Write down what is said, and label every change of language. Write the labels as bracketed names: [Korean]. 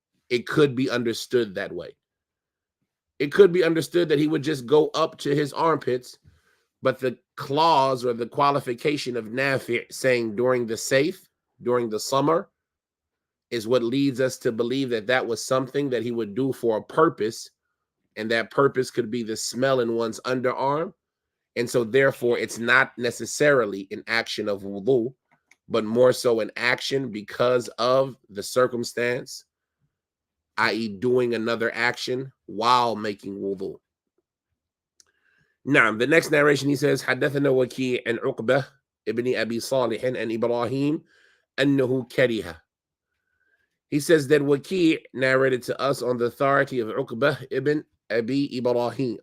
[English] It could be understood that way. It could be understood that he would just go up to his armpits, but the clause or the qualification of Nafi' saying during the safe, during the summer, is what leads us to believe that that was something that he would do for a purpose, and that purpose could be the smell in one's underarm. And so therefore it's not necessarily an action of wudu, but more so an action because of the circumstance, i.e. doing another action while making wudu. Now, the next narration, he says, [Arabic] حدثنا وكيع عن عقبة ابن أبي صالح عن إبراهيم أنه كره. [English] He says that Waki' narrated to us on the authority of Uqbah ibn Abi Ibrahim.